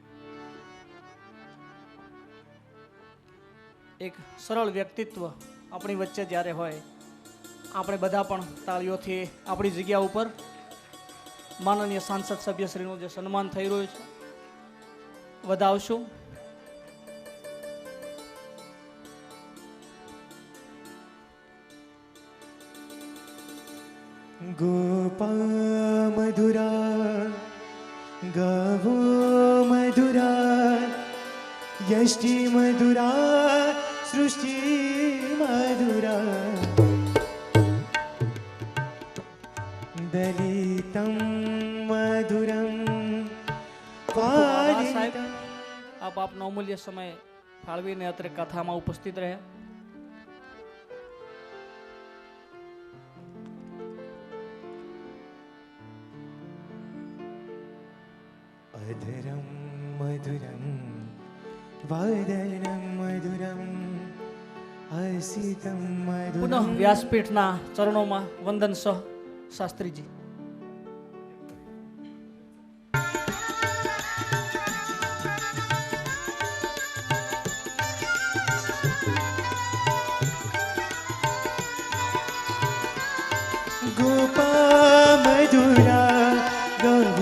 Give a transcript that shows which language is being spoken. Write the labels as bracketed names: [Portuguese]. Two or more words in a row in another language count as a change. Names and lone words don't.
[Gujarati] એક સરળ વ્યક્તિત્વ આપણી વચ્ચે જ્યારે હોય આપણે બધા પણ તાળીઓથી આપણી જગ્યા ઉપર માનનીય સાંસદ સભ્યશ્રીનું જે સન્માન થઈ રહ્યું છે વધાવશું. [Sanskrit] गोपा मधुरा गावो मधुरा यष्टि मधुरा सृष्टि मधुरा दलितं मधुरं [Gujarati] આભાર સાહેબ, [Sanskrit] पालितं. [Gujarati] આપ આપનો અમૂલ્ય સમય ફાળવીને અત્રે કથામાં ઉપસ્થિત રહ્યા. [Sanskrit] अधरं मधुरं वदनं मधुरं हसितं [Gujarati] પુનઃ [Sanskrit] मधुरं [Gujarati] વ્યાસપીઠના ચરણોમાં વંદન સહ શાસ્ત્રીજી. [Sanskrit] गोपा मधुरा गो